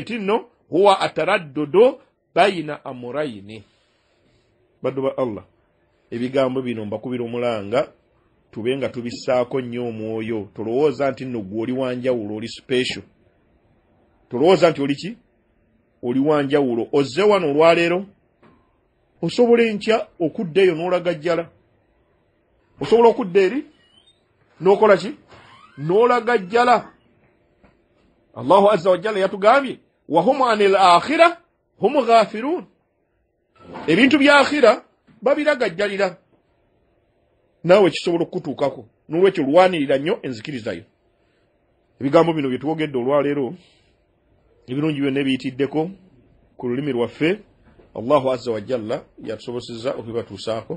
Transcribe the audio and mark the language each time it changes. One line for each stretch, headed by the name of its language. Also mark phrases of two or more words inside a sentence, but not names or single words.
Ganda: nti nno
Arabic: هو التردد
Ganda: bayina amurayini baddu ba Allah ebigambo bino mbakubira omulanga tube nga tubissaako nnyo omwoyo tolowooza nti nno gwe oli wanjawulo oli special tolowooza nti oli ki oli wanjawulo ozze wano olwaleero osobola enkya okudda eyo n'olagajjala osobola okudda eri n'okola ki n'olagajjala
Arabic: الله عز وجل
Ganda: yatugambye
Arabic: وهم عن الآخرة هم غافلون
Ganda: ebintu bya akhira babiragajjalira naawe kisobola okutuukako n'olwekyo lwanirira nnyo enzikiriza yo. Ebigambo bino bye twogedde olwaleero ebirungi byonna ebiyitiddeko ku lulimi lwaffe
Arabic: الله عز وجل
Ganda: yatusobozesezza okubatuusaako.